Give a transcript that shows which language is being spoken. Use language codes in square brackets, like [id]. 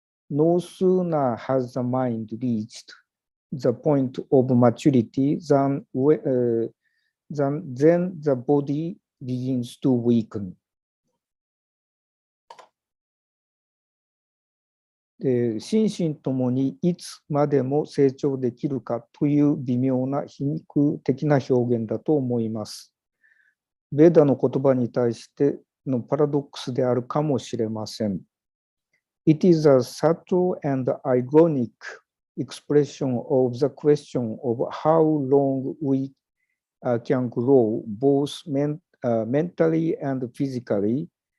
[en] No sooner has the mind reached the point of maturity than the body begins to weaken. [ja] 心身ともにいつまでも成長できるかという微妙な皮肉的な表現だと思います。ベーダの言葉に対してのパラドックスであるかもしれません。 [en] It is a subtle and ironic expression of the question of how long we can grow, both mentally and physically.